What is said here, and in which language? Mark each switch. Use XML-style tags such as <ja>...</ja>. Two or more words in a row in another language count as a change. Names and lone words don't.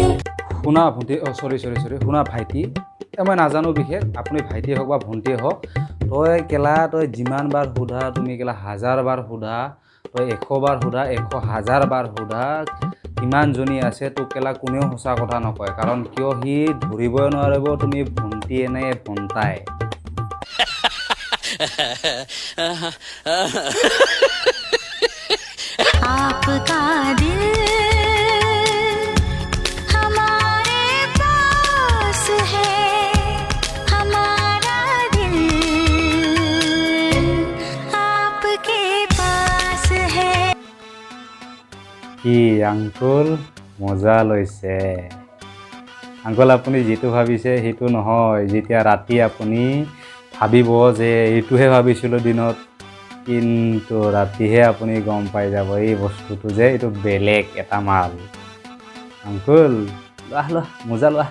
<as>শুনা ভণ্টি চৰি শুনা ভাইটি মই নাজানো বিশেষ আপুনি ভাইটিয়ে হওক বা ভণ্টিয়ে হওক তই যিমান বাৰ সোধা তুমি কেলা 1000 বাৰ সোধা তই 100 বাৰ সোধা 100,000 বাৰ সোধা কিমানজনী আছে তোক কেলা কোনেও সঁচা কথা নকয় কাৰণ কিয় সি ধৰিবই নোৱাৰিব তুমি ভণ্টিয়ে নে ভণ্টাই</as> <hi>आपका दिल हमारे पास है हमारा दिल आपके पास है</hi> <as>কি আংকুল মজা লৈছে আংকুল আপুনি যিটো ভাবিছে সেইটো নহয় যেতিয়া ৰাতি আপুনি ভাবিব যে এইটোহে ভাবিছিলোঁ দিনত কিন্তু ৰাতিহে আপুনি গম পাই যাব এই বস্তুটো যে এইটো বেলেগ এটা মাল আংকুল লোৱা মজা লোৱা</as>